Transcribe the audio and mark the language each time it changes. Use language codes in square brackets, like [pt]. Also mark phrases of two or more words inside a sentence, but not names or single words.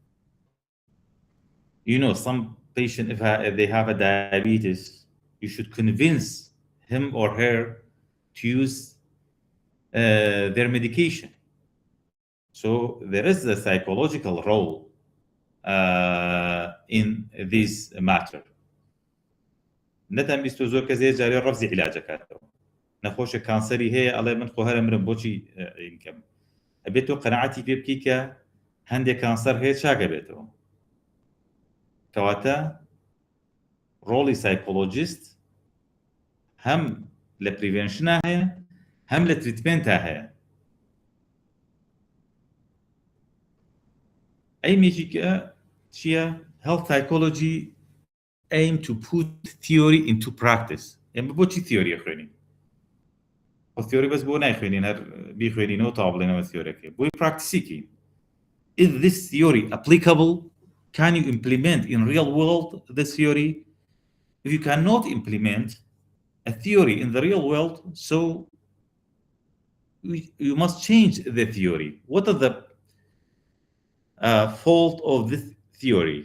[en] You know, some patient, if they have a diabetes, you should convince him or her to use their medication. So there is a psychological role in this matter. [ckb] نتم بیستو کەسێ جارێ ڕەفزی عیلاجەکاتەوە نەخۆشە کانسەری هەیە ئەڵێ من خۆ هەرە مرم بۆچی ئینکەم ئەبێت تۆ قەنەعەتی پێ بکەی کە هەندێک کانسەر هەیە چاکە بێتەوە کەواتە ڕۆڵی سایکۆلۆجیست هەم لە پریڤێنشنا هەیە هەم لە تریتمنتا هەیە ئەیمێکی کە چییە [en] health psychology aim to put theory into practice. [ckb] ئێمە بۆچی theory خوێنین؟ خۆ theory بەس بۆ نایخوێنین هەر بیخوێنینەوە تا بڵێنەوە theoryەکەی بۆی practiceیکەین. [en] Is this theory applicable? Can you implement in real world this theory? If you cannot implement a theory in the real world, so you must change the theory. What are the fault of this theory.